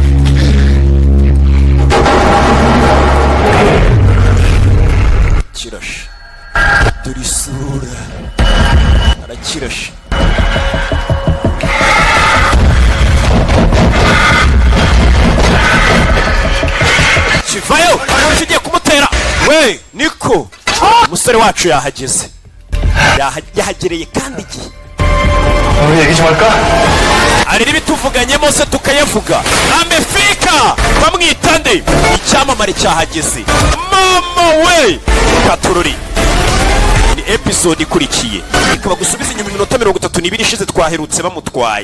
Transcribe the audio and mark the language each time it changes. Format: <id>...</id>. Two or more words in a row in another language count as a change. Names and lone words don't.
<rw>kirashe dore isura arakirashe. kivayo kigiye kumutera. we Niko, umusore wacu yahageze. yahagereye kandi igihe.</rw> <ko>우리 얘기 좀 할까?</ko> <rw>ari n'ibituvuganyemo se tukayavuga. Amefika bamwita nde? icyamamare cyahageze. mama we Katorori. ni episode ikurikiye ikaba gusubiza inyuma iminota 32 ishize twaherutse bamutwaye.</rw>